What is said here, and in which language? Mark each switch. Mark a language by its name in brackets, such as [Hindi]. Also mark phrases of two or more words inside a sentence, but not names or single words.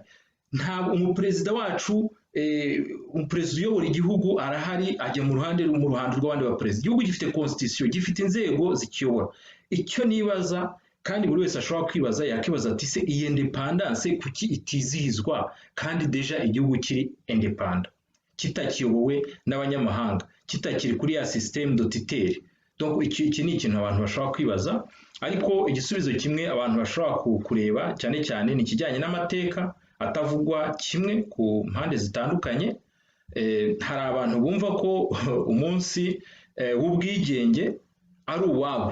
[Kinyarwanda] Ntabwo umuperezida wacu umuperezida uyobora igihugu arahari ajya mu ruhando rw'abandi baperezida. Igihugu gifite constitution, gifite inzego zikiyobora. Icyo nibaza kandi buri wese ashobora kwibaza, yakibaza ati se iyi independence kuki itizihizwa kandi deja igihugu kiri independent, kitakiyobowe n'abanyamahanga, kitakiri kuri ya [French] système d'otiteri. [Kinyarwanda] Donc iki ni ikintu abantu bashobora kwibaza, ariko igisubizo kimwe abantu bashobora kureba cyane cyane ni kijyanye n'amateka atavugwa kimwe ku mpande zitandukanye. Hari abantu bumva ko umunsi w'ubwigenge ari uwabo.